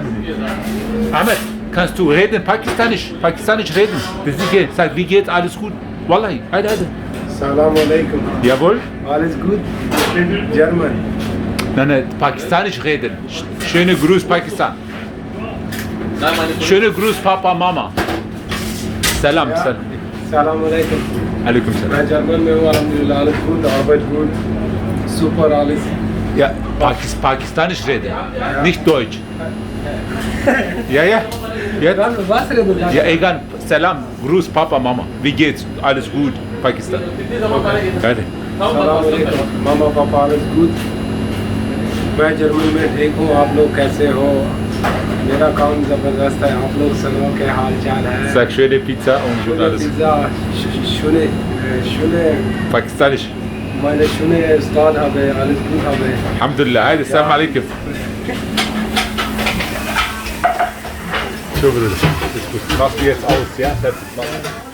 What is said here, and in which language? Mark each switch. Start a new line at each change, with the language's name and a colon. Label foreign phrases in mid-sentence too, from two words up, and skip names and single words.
German: Ahmed, kannst du reden, Pakistanisch reden? Sag, wie geht's? Alles gut? Wallahi, heide. Assalamualaikum. Jawohl? Alles gut? Ich bin German. Nein, Pakistanisch reden. Schöne Gruß, Pakistan. Schöne Gruß, Papa, Mama. Salam. Ja. Assalamualaikum.
Arabic: Alaikum salam.
Urdu: میں جرمن میں ہوں، الحمدللہ
German: alles gut, Arbeit gut, super alles. Ja, Pakistanisch reden, nicht Deutsch. Ja. Was redest du? Ja, egal. Salam, Gruß, Papa, Mama. Wie geht's? Alles gut, Pakistan. Geil. Assalamualaikum. Mama, Papa, alles gut.
Urdu: میں جرمن میں ٹھیک ہوں، آپ لوگ کیسے ہو? میرا کام زبردست ہے، آپ لوگ سنو کیا حال چال ہے?
German: Sag schöne Pizza und gut alles. Pizza, schöne Pakistanisch. meine schöne Ustad habe, alles gut habe. Alhamdulillah.
Arabic: Haydi, Assalamu alaikum.
German: So, Bruder. Ist gut. Machst du jetzt aus, ja? Fertig.